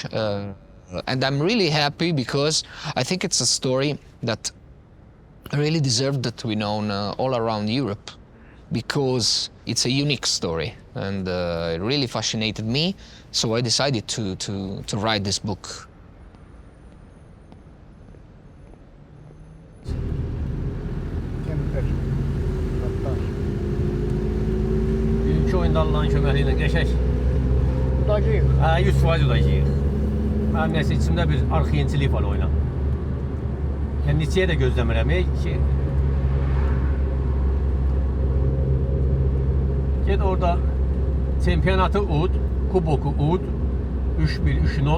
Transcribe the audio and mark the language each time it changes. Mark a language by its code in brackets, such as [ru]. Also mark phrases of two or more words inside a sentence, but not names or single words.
[en] And I'm really happy because I think it's a story that really deserved to be known all around Europe, because it's a unique story, and it really fascinated me, so I decided to write this book. [az] Bugünkü oyunda Allah'ın köməyi ilə qəşək. Udacağıq. 100% udacağıq. Mənim nəsə içimdə bir arxiyinçilik var oyuna. Yəni neçəyə də gözləmirəm ki, ged orada çempionatı ud, kuboku ud, 3-1, 3-0.